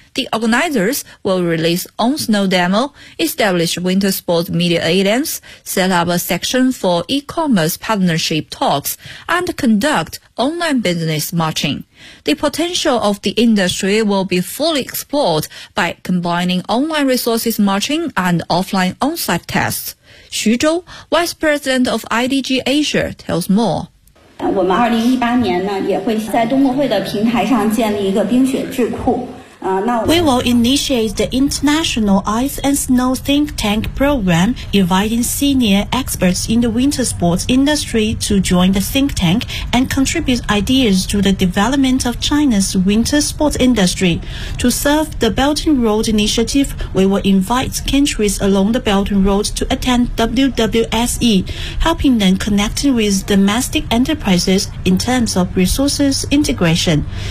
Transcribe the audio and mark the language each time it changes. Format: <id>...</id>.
<en>The organizers will release on-snow demo, establish winter sports media items, set up a section for e-commerce partnership talks, and conduct online business matching. The potential of the industry will be fully explored by combining online resources matching and offline on-site tests. Xu Zhou, Vice President of IDG Asia, tells more.</en> <zh>我们2018年呢，也会在冬奥会的平台上建立一个冰雪智库。</zh> <en>We will initiate the International Ice and Snow Think Tank program, inviting senior experts in the winter sports industry to join the think tank and contribute ideas to the development of China's winter sports industry. To serve the Belt and Road Initiative, we will invite countries along the Belt and Road to attend WWSE, helping them connect with domestic enterprises in terms of resources integration.</en>